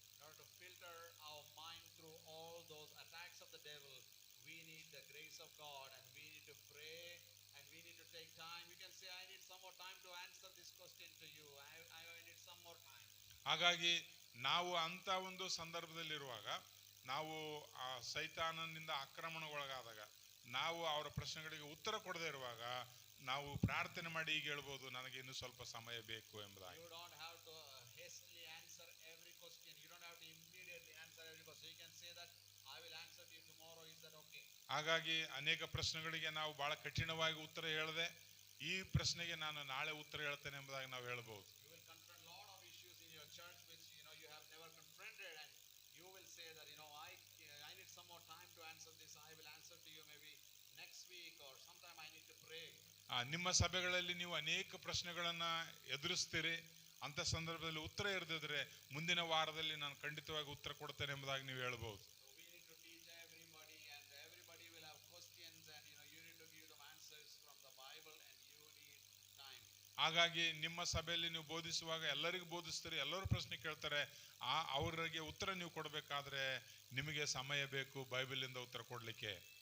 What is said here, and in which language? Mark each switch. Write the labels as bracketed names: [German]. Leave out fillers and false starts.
[English] In order to filter our mind through all those attacks of the devil, we need the grace of God, and we need to pray, and we need to take time. You can say, I need some more time to answer this question to you. I need some more time. [Kannada] ಹಾಗಾಗಿ ನಾವು ಅಂತ ಒಂದು ಸಂದರ್ಭದಲ್ಲಿರುವಾಗ, ನಾವು ಆ ಸೈತಾನನಿಂದ ಆಕ್ರಮಣಗೊಳಗಾದಾಗ, ನಾವು ಅವರ ಪ್ರಶ್ನೆಗಳಿಗೆ ಉತ್ತರ ಕೊಡದೇ ಇರುವಾಗ ನಾವು ಪ್ರಾರ್ಥನೆ ಮಾಡಿ ಈಗ ಹೇಳ್ಬೋದು, ನನಗೆ ಇನ್ನೂ ಸ್ವಲ್ಪ ಸಮಯ ಬೇಕು ಎಂಬುದಾಗಿ. [English] You don't have to hastily answer every question. You don't have to immediately answer every question. You can say that I will answer to you tomorrow. Is that okay? [Kannada] ಹಾಗಾಗಿ ಅನೇಕ ಪ್ರಶ್ನೆಗಳಿಗೆ ನಾವು ಬಹಳ ಕಠಿಣವಾಗಿ ಉತ್ತರ ಹೇಳದೆ, ಈ ಪ್ರಶ್ನೆಗೆ ನಾನು ನಾಳೆ ಉತ್ತರ ಹೇಳ್ತೇನೆ ಎಂಬುದಾಗಿ ನಾವು ಹೇಳ್ಬೋದು. [English] You will confront a lot of issues in your church which you have never confronted, and you will say that I need some more time to answer this. I will answer to you maybe next week, or sometime I need to pray. [Kannada] ನಿಮ್ಮ ಸಭೆಗಳಲ್ಲಿ ನೀವು ಅನೇಕ ಪ್ರಶ್ನೆಗಳನ್ನ ಎದುರಿಸ್ತೀರಿ. ಅಂತ ಸಂದರ್ಭದಲ್ಲಿ ಉತ್ತರ ಇರದಿದ್ರೆ ಮುಂದಿನ ವಾರದಲ್ಲಿ ನಾನು ಖಂಡಿತವಾಗಿ ಉತ್ತರ ಕೊಡ್ತೇನೆ ಎಂಬುದಾಗಿ ನೀವು ಹೇಳ್ಬೋದು. [English] So we need to teach everybody, and everybody will have questions, and you need to give them answers from the Bible, and you need time. [Kannada] ಹಾಗಾಗಿ ನಿಮ್ಮ ಸಭೆಯಲ್ಲಿ ನೀವು ಬೋಧಿಸುವಾಗ ಎಲ್ಲರಿಗೂ ಬೋಧಿಸ್ತೀರಿ, ಎಲ್ಲರೂ ಪ್ರಶ್ನೆ ಕೇಳ್ತಾರೆ. ಅವರಿಗೆ ಉತ್ತರ ನೀವು ಕೊಡಬೇಕಾದ್ರೆ ನಿಮಗೆ ಸಮಯ ಬೇಕು ಬೈಬಲಿಂದ ಉತ್ತರ ಕೊಡ್ಲಿಕ್ಕೆ.